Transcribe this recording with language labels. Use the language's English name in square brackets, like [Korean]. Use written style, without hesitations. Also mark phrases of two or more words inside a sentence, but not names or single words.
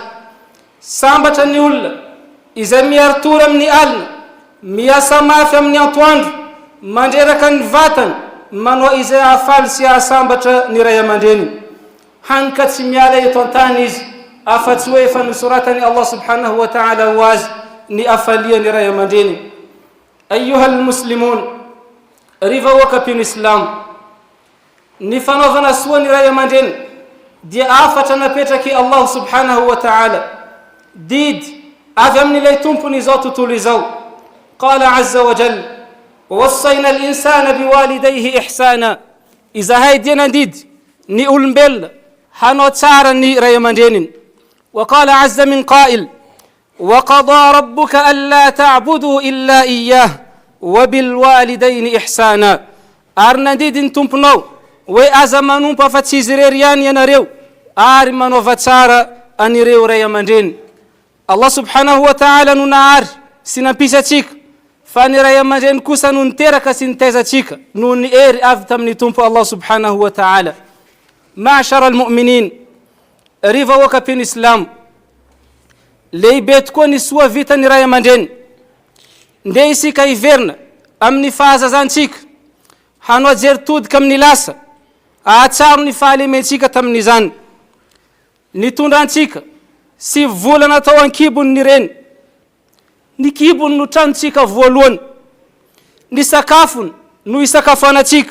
[Malagasy] Sambatra ny olona izay miaritory amin'ny alina, miasa mafy amin'ny antoandro, mandreraka ny vatany manao izay ahafaly sy ahasambatra ny ray aman-dreny. Hany ka tsy miala eto an-tany izy afa-tsy hoe efa nosoratany [Arabic] الله سبحانه وتعالى [Malagasy] ho azy ny afalia ny ray aman-dreny. [Arabic] أيها المسلمون, [Malagasy] riva wakapino Islam, ny fanaovana soa ny ray aman-dreny dia afatra napetraky [Arabic] الله سبحانه وتعالى [Malagasy] didy avy amin'ilay tompony izao tontolo izao. [Arabic] قال عز وجل: ووصينا الإنسان بوالديه إحسانا. [Malagasy] Izahay dia nandidy ny olombelona hanao tsara ny ray aman-dreniny. [Arabic] وقال عز من قائل: وقضى ربك ألا تعبدوا إلا إياه وبالوالدين إحسانا. [Malagasy] Ary nandidy ny tomponao hoe aza manompo afa-tsy izy irery ihany ianareo ary manaova tsara anireo ray aman-dreny. [Arabic] الله سبحانه وتعالى [Malagasy] no nahary sy nampisy atsika, fa ny ray aman-dreny kosa no niteraka sy nitaiza atsika no ny ery avy tamin'ny tompo [Arabic] الله سبحانه وتعالى. معاشر المؤمنين, [Malagasy] riva wakapino Islam, lehibe tokoa ny soa vita ny ray aman-dreny. Nde isika hiverina amin'ny fahazazantsika hanao jeritodika amin'ny lasa ahatsaro ny fahalementsika tamin'izany. Ny tondrantsika sy volana tao an-kibony ny reny, ny kibony no tranontsika voalohany, ny sakafony no isakafoanatsika.